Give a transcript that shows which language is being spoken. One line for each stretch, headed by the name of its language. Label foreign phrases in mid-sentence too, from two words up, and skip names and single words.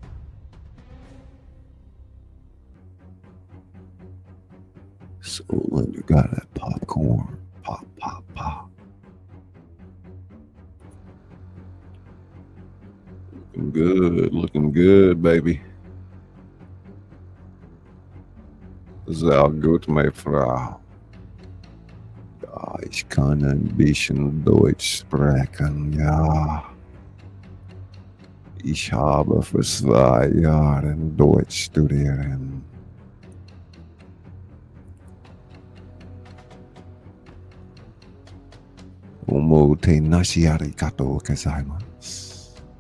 English: So when you got that popcorn, pop. Looking good, baby.
German: Sehr gut, meine Frau. Ja, ich kann ein bisschen Deutsch sprechen, ja. Ich habe für 2 Jahre Deutsch studieren.
Japanese: おもてなし ありがとうございます.